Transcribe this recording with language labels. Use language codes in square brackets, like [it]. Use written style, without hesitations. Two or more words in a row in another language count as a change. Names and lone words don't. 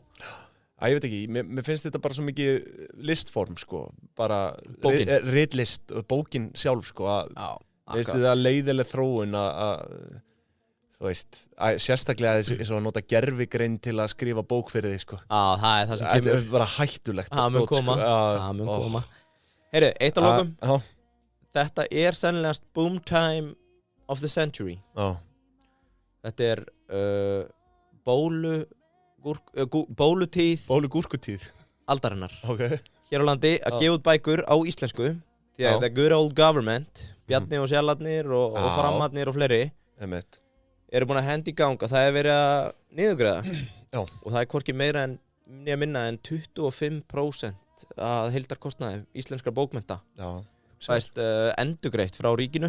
[is] Ég veit ekki, mér finnst þetta bara svo mikið listform sko, bara ritlist, bókin sjálf sko að veistu það leiðileg þróun að þú veist, sérstaklega þess að nota gervigreind til að skrifa bók fyrir því sko. Það er það sem kemur. Þetta er bara hættulegt. Það mun koma. Heyru, eitt að lokum. Þetta er sennilegast [en] boom time of the century. [is] Þetta er bólugúrkutíð aldarinnar. Hér á landi að gefa út bækur á íslensku því að [en] the good old government [is] Bjarni og Sjallarnir og Framarnir og fleiri eru búin að hendi í gang að það er verið að niðurgreiða og það er hvorki meira en minna en 25% að heildarkostnaði íslenskra bókmennta fæst endurgreitt frá ríkinu.